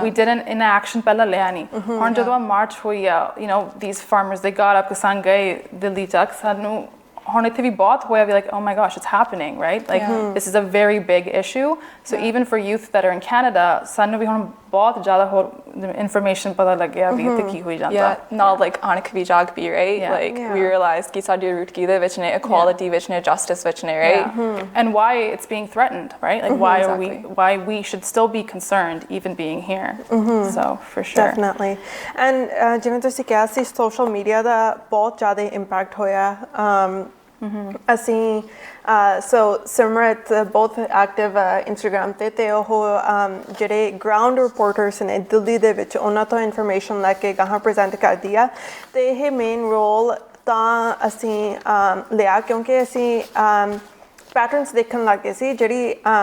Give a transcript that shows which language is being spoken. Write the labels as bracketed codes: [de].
[en] But we didn't in action [pa] ਪਹਿਲਾਂ ਲਿਆ ਨਹੀਂ ਹੁਣ ਜਦੋਂ ਆ ਮਾਰਚ ਹੋਈ ਆ [en] these farmers they got up [pa] ਕਿਸਾਨ ਗਏ ਦਿੱਲੀ ਤੱਕ ਸਾਨੂੰ ਹੁਣ ਇੱਥੇ ਵੀ ਬਹੁਤ ਹੋਇਆ ਵੀ [en] like oh my gosh it's happening right like this is a very big issue so even for youth that are in Canada [pa] ਸਾਨੂੰ ਵੀ ਹੁਣ ਬਹੁਤ ਜ਼ਿਆਦਾ ਹੋਰ information ਪਤਾ ਲੱਗਿਆ ਵੀ ਇੱਥੇ ਕੀ ਹੋਈ ਜਾਂਦਾ ਨਾਲ like ਅਣਖ ਵੀ ਜਾਗ ਪਈ [en] right like we realized [pa] ਕਿ ਸਾਡੀ root ਕਿਹਦੇ ਵਿੱਚ ਨੇ equality ਵਿੱਚ ਨੇ justice ਵਿੱਚ ਨੇ right [en] and why it's being threatened right like why we should still be concerned even being here so for sure [pa] definitely and ਜਿਵੇਂ ਤੁਸੀਂ ਕਿਹਾ ਸੀ social media ਦਾ ਬਹੁਤ ਜ਼ਿਆਦਾ impact ਹੋਇਆ ਅਸੀਂ ਸੋ ਸਮਰਪ ਬਹੁਤ ਐਕਟਿਵ ਇੰਸਟਾਗ੍ਰਾਮ 'ਤੇ ਉਹ ਜਿਹੜੇ ਗਰਾਊਂਡ ਰਿਪੋਰਟਰਸ ਨੇ ਦਿੱਲੀ ਦੇ ਵਿੱਚ ਉਹਨਾਂ ਤੋਂ ਇਨਫੋਰਮੇਸ਼ਨ ਲੈ ਕੇ ਗਾਹਾਂ ਪ੍ਰੈਜ਼ੈਂਟ ਕਰਦੀ ਆ ਅਤੇ ਇਹ ਮੇਨ ਰੋਲ ਤਾਂ ਅਸੀਂ ਲਿਆ ਕਿਉਂਕਿ ਅਸੀਂ ਪੈਟਰਨਸ ਦੇਖਣ ਲੱਗ ਗਏ ਸੀ ਜਿਹੜੀ